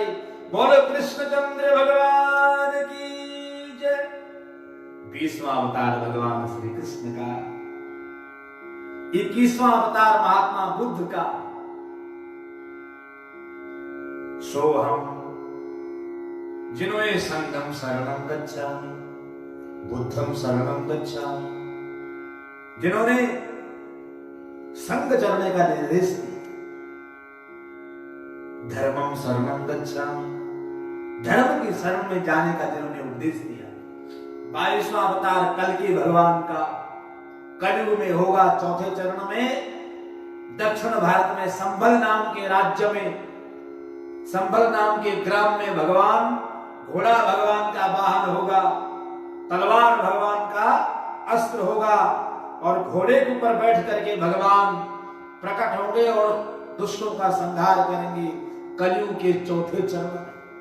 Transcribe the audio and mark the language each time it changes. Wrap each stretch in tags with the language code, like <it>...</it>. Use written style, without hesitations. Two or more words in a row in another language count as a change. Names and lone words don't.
<hi>बोलो कृष्णचंद्र भगवान की जय। 20वां अवतार भगवान श्री कृष्ण का। 21वां अवतार महात्मा बुद्ध का।</hi> <pi>सोहम, जिन्होंने संघम शरणं गच्छामि, बुद्धम शरणं गच्छामि,</pi> <hi>जिन्होंने संग चलने का निर्देश दिया।</hi> <pi>धर्मम शरणं गच्छामि,</pi> <hi>धर्म की शरण में जाने का जिन्होंने उपदेश दिया। 22वां अवतार कल्कि भगवान का, कलयुग में होगा। चौथे चरण में दक्षिण भारत में संभल नाम के राज्य में, संभल नाम के ग्राम में भगवान, घोड़ा भगवान का वाहन होगा, तलवार भगवान का अस्त्र होगा, और घोड़े के ऊपर बैठ करके भगवान प्रकट होंगे और दुष्टों का संहार करेंगे कलयुग के चौथे चरण में।</hi>